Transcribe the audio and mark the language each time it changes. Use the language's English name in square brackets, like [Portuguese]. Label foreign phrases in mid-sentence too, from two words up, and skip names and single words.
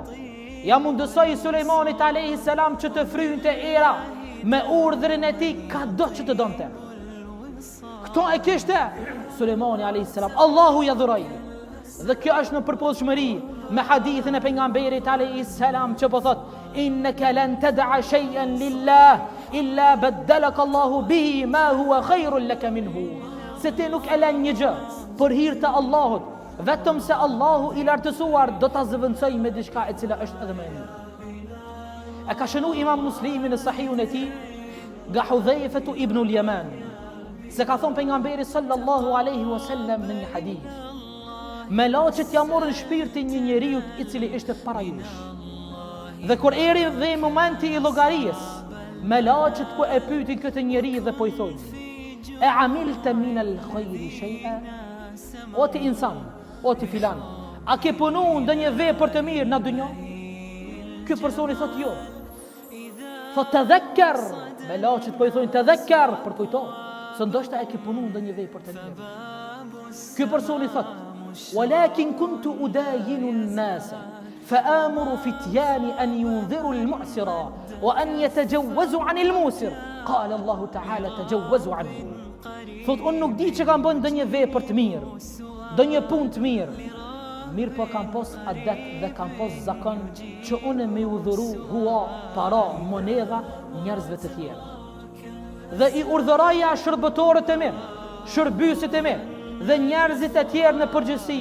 [Albanian] Ja mundësoi Sulejmanit [Arabic] عليه السلام [Albanian] që të frynte era me urdhrin e tij kado që të donte. Këto e kishte Sulejmani [Arabic] عليه السلام. [Albanian] Allahu ja dhuroi. Dhe kjo është në përputhshmëri me hadithin e pejgamberit [Arabic] عليه السلام [Albanian] që po thot: [Arabic] إنك لن تدع شيئا لله إلا بدلك الله به ما هو خير لك منه. [Albanian] Se ti nuk e lën një gjë për hir të Allahut, vetëm se Allahu i lartësuar do ta zëvendësoj me diçka e cila është edhe më e mirë. E ka shënu Imam Muslimi në Sahihun e tij nga Hudhaifatu ibn al-Yaman se ka thonë pejgamberi [Arabic] صلى الله عليه وسلم [Albanian] në një hadith: melaçet ja morën shpirtin një njeriu i cili ishte para jush. Dhe kur eri dhe momenti i llogarisë, melaçet po e pyetin këtë njeri dhe po i thonë: [Arabic] أعملت من الخير شيئا? [Albanian] O ti insan, o ti filan, a ke punu ndonjë vepër të mirë në dunjë? Ky personi thot jo. Thot tadhakkar, melaçet po i thonë tadhakkar, për kujto, se ndoshta e ke punu ndonjë vepër të mirë. Ky personi thot: [Arabic] ولكن كنت أداين الناس فآمر فتيان أن ينذروا المعسر وأن يتجوزوا عن الموسر قال الله تعالى تجوزوا عنه. [Albanian] Thot unë nuk di që kam bën ndonjë vepër të mirë, ndonjë punë të mirë po kam pas adet dhe kam pas zakon që unë me udhëru hua, para, monedha njerëzve të tjerë. Dhe i urdhëroja shërbëtorët e mirë, shërbysit e mirë dhe njerëzit e tjerë në përgjithësi.